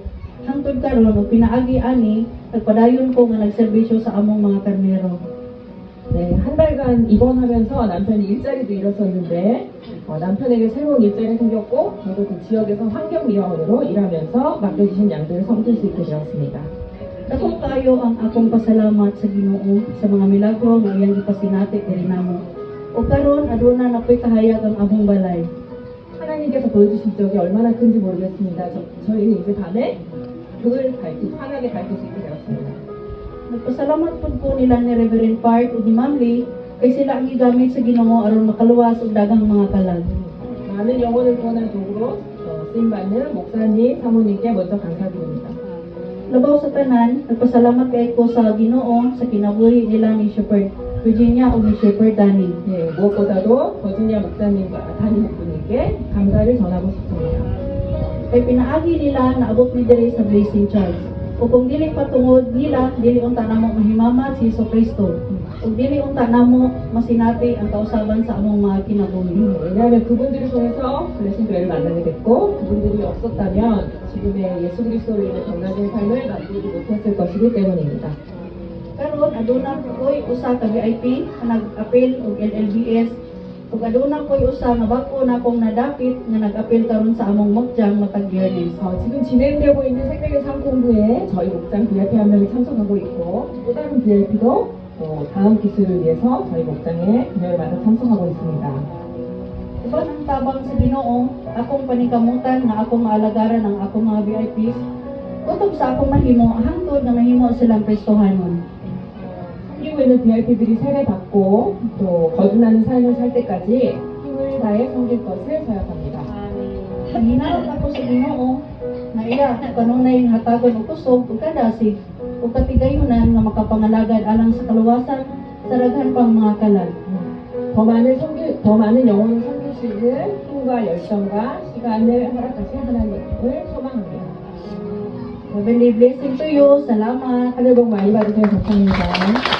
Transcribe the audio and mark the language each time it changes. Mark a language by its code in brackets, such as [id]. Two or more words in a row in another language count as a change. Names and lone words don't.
[ceb] Hangtod karon og pinaagi ani nagpadayon ko nga nagserbisyo sa among mga karnero. [ko] 네, 한 달간 입원하면서 남편이 일자리도 잃었었는데 남편에게 새로운 일자리가 생겼고 저도 그 지역에서 환경미화원으로 일하면서 맡겨주신 양들을 섬길 수 있게 되었습니다. [ceb] Dako kayo ang akong pasalamat sa Ginoo sa mga milagro nga iyang gipasinati diri namo. O karon aduna napoy kahayag ang among balay. [ko] 하나님께서 보여주신 적이 얼마나 큰지 모르겠습니다. 저희는 이제 밤에 환하게 밝힐 수 있게 되었습니다. [ceb] Nagpasalamat pud ko nila ni Reverend Part ug ni Ma'am Lee kay sila ang gigamit sa Ginoo aron makaluwas og daghang mga kalag. [ko] 많은 영혼을 구원한 도구로 쓰임받는 목사님, 사모님께 먼저 감사드립니다. [ceb] Labaw sa tanan, nagpasalamat kay ko sa Ginoo sa kinabuhi nila ni Shepherd Virginia ug ni Shepherd Danny. [ko] 네, 무엇보다도 버지니아 목사님과 담임 목사님께 감사를 전하고 싶습니다. [ceb] Kay pinaagi nila naabot ni diri sa Blessing Church. O kung dili patungod nila, dili unta namo mahimamat si Jesucristo. Ug dili unta namo masinati ang kausaban sa among mga kinabuhi. [ko] 왜냐하면 그분들을 통해서 블레싱 교회를 만나게 됐고 그분들이 없었다면 지금의 예수 그리스도로 인해 변화된 삶을 만들지 못했을 것이기 때문입니다. [ceb] Karon aduna ko'y usa ka VIP nga nag-apil og LLBS ug aduna ko'y usa nga bag-o na akong nadapit nga nag-apil karon sa among 목장 matag Biyernes. [ko] 지금 진행되고 있는 생명의 상공부에 저희 목장 VIP 한 명이 참석하고 있고 또 다른 VIP도 다음 기수를 위해서 저희 목장에 금요일마다 참석하고 있습니다. [ceb] Uban ang tabang sa Ginoo, akong panikamutan nga akong maalagaran ang akong mga VIPs. Kutob sa akong mahimo, hangtod nga mahimo silang prestohanon. [ko] 섬기고 있는 VIP들이 세례 받고 또 거듭나는 삶을 살 때까지 힘을 다해 섬길 것을 서약합니다. [ceb] Hinaot ako sa Ginoo, na iya kanunay nga hatagon og kusog ug kadasig ug katigayonan nga makapangalagad alang sa kaluwasan sa daghan pang mga kalag. [ko] 더 많은 영혼을 섬길 수 있는 힘과 열정과 시간을 허락하신 하나님을 소망합니다. [en] Heavenly blessing to you. [ceb] Salamat. [ko] 하늘 복 많이 받으세요. 감사합니다.